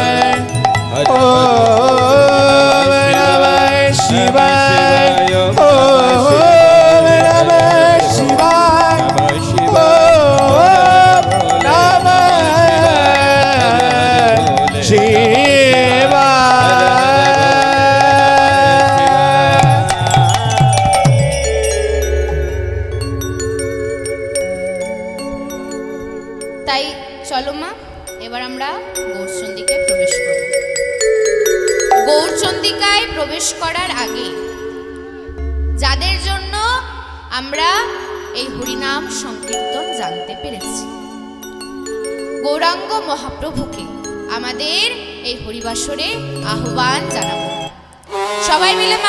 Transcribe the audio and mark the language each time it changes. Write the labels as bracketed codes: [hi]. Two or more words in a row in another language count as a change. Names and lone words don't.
[sa] ओम नमः शिवाय ओम नमः शिवाय ओम नमः शिवाय [bn] তাই চলো মা এবার আমরা গৌরচন্ডিকায় প্রবেশ করব গৌরচন্ডিকায় প্রবেশ করার আগে যাদের জন্য আমরা এই হরিনাম সংকীর্তন জানতে পেরেছি গৌরাঙ্গ মহাপ্রভুকে আমাদের এই হরিবাসরে আহ্বান জানাবো সবাই মিলে মা